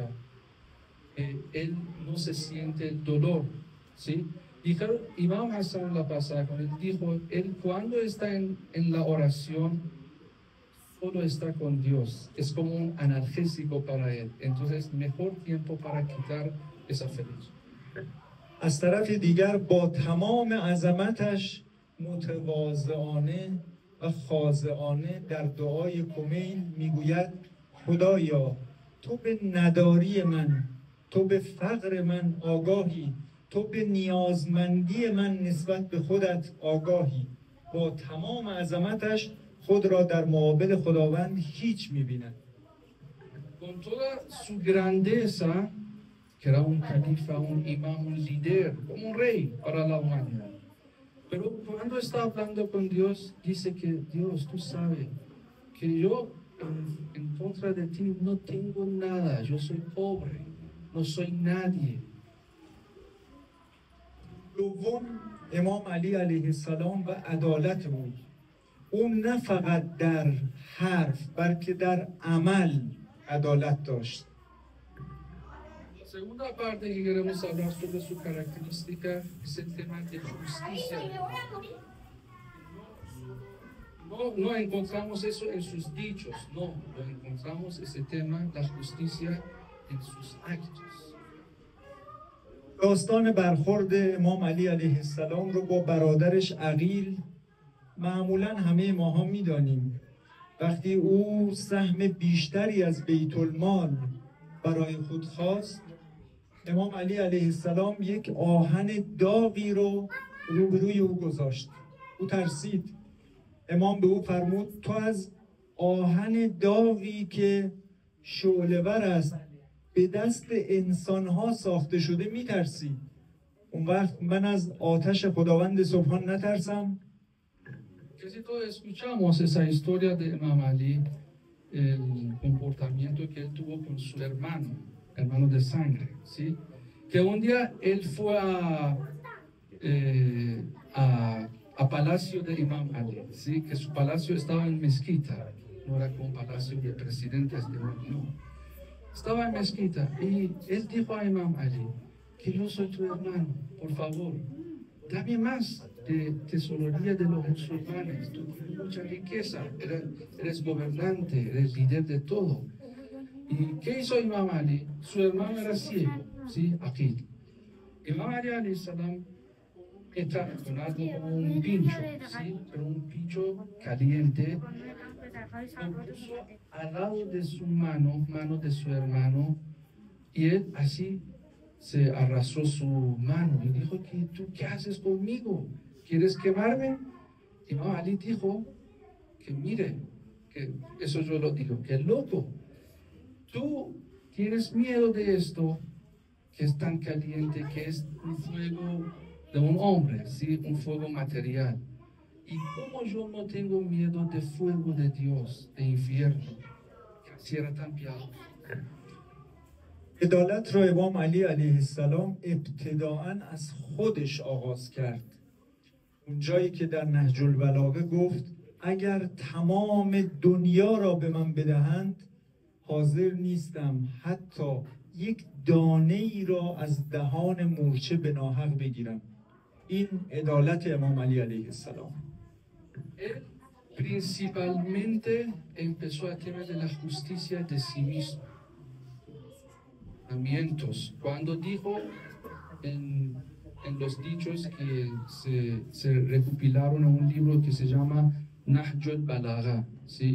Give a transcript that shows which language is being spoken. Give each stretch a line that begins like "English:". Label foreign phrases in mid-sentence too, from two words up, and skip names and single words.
Spanish: Él no se siente el dolor, ¿sí? Dijeron, Imam Hassan la pasada con él, dijo, él cuando está en la oración, solo está con Dios, es como un analgésico para él, entonces mejor tiempo para quitar esa flecha.
Persian: از طرف دیگر با تمام عظمتش متواضعانه و خاضعانه در دعای کمیل میگوید خدایا تو به نداری من، تو به فقر من آگاهی، تو به نیازمندی من نسبت به خودت آگاهی. با تمام عظمتش خود را در مقابل خداوند هیچ میبیند.
Spanish: Con toda su grandeza, que era un califa, un imam, un líder, como un rey para la humanidad. Pero cuando está hablando con Dios, dice que Dios, tú sabes que yo en contra de ti no tengo nada, yo soy pobre, no soy nadie.
Persian: دوم امام علی علیه السلام و عدالت بود. اون نه فقط در حرف بلکه در عمل عدالت داشت.
Spanish: Segunda parte que queremos hablar sobre su característica es el tema de justicia. No encontramos eso en sus dichos, no, lo encontramos ese tema, la justicia, en sus actos.
Persian: داستان برخورد امام علی علیه السلام رو با برادرش عقیل معمولا همه ماها میدانیم. وقتی او سهم بیشتری از بیت المال برای خود خواست، امام علی علیه السلام یک آهن داغی رو روبروی او گذاشت. او ترسید. امام به او فرمود تو از آهن داغی که شعله‌ور است به دست انسان‌ها ساخته شده میترسی. اون وقت من از آتش خداوند سبحان نترسم؟
Spanish: Casi todos escuchamos esa historia de Imam Ali, el comportamiento que él tuvo con su hermano de sangre, ¿sí? Que un día él fue a palacio de Imam Ali, ¿sí? Que su palacio estaba en mezquita, no era como palacio de presidentes de no. Estaba en mezquita y él dijo a Imam Ali que yo soy tu hermano, por favor, dame más de tesorería de los musulmanes, tú tienes mucha riqueza, eres gobernante, eres líder de todo. ¿Y qué hizo Imam Ali? Su hermano era ciego, ¿sí? Aqil. Imam Ali
Arabic: عليه السلام
Spanish: está con algo como un pincho, ¿sí? Pero un pincho caliente, lo puso al lado de su mano de su hermano, y él así se arrastró su mano y dijo que tú qué haces conmigo, ¿quieres quemarme? Imam Ali dijo que mire, que eso yo lo digo, que loco, tú tienes miedo de esto que es tan caliente, que es un fuego de un hombre, ¿sí? Un fuego material. ¿Y cómo yo no tengo miedo de fuego de Dios, de infierno, que así era tan piadoso?
Persian: عدالت را امام علی علیه السلام ابتداعاً از خودش آغاز کرد. اون جایی که در نهج البلاغه گفت اگر تمام دنیا را به من بدهند حاضر نیستم حتی یک دانه ای را از دهان مورچه به ناحق بگیرم. این عدالت امام علی علیه السلام.
Spanish: Él principalmente empezó a tener de la justicia de sí mismo. Cuando dijo en los dichos que se recopilaron en un libro que se llama Nahj al-Balagha, ¿sí?